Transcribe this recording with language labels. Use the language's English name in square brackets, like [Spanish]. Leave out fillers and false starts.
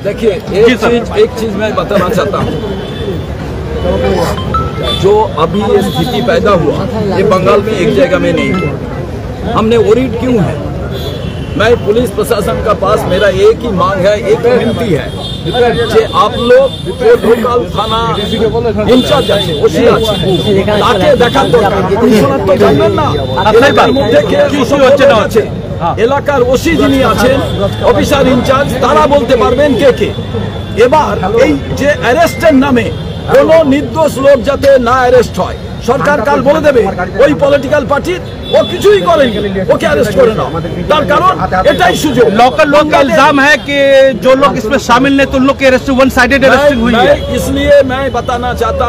[Hindi] देखिए, एक चीज मैं बताना चाहता हूँ, जो अभी ये स्थिति पैदा हुआ ये बंगाल में एक जगह में नहीं हुआ। हमने वरीड क्यों है? मैं पुलिस प्रशासन का पास मेरा एक ही मांग है, एक विनती है যে आप लोग [Bangla] লোকাল থানা ইনচার্জ আছে, ওসি আছে, তাকে দেখার দরকার। কমিশনার তো জানবেন না এলাকার মধ্যে কে হচ্ছে না আছে। এলাকার ওসি যিনি আছেন, অফিসার ইনচার্জ, তারা বলতে পারবেন কে কে। এবার এই যে অ্যারেস্টের নামে কোনো নির্দোষ লোক যাতে না অ্যারেস্ট হয়, সরকার কাল বলে দেবে ওই পলিটিক্যাল পার্টির ও কিছুই করেনি, ওকে অ্যারেস্ট করে নাও। তার কারণ এটাই সুযোগ। [Hindi] लोकल लोग का इल्जाम है कि जो लोग इसमें शामिल नहीं तो उन लोग की अरेस्ट वन साइडेड अरेस्टिंग हुई है। इसलिए मैं बताना चाहता हूँ